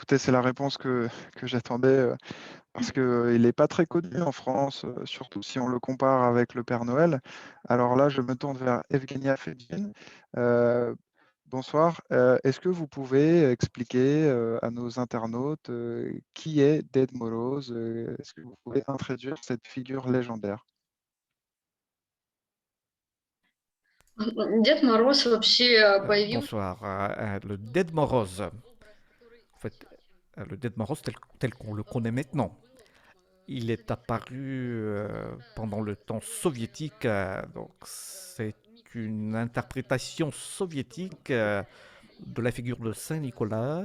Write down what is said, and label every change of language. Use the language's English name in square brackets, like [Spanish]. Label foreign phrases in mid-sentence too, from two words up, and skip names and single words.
[French] Écoutez, c'est la réponse que j'attendais parce qu'il n'est pas très connu en France, surtout si on le compare avec le Père Noël. Alors là, je me tourne vers Evgenia Fedjin. Euh, Bonsoir. Est-ce que vous pouvez expliquer à nos internautes qui est Ded Moroz? Est-ce que vous pouvez introduire cette figure légendaire? [Russian] Дед Мороз вообще появился [French] Bonsoir. Le Dead Moroz, en fait, le Dead Moroz tel qu'on le connaît maintenant, il est apparu pendant le temps soviétique. Donc c'est une interprétation soviétique de la figure de Saint Nicolas.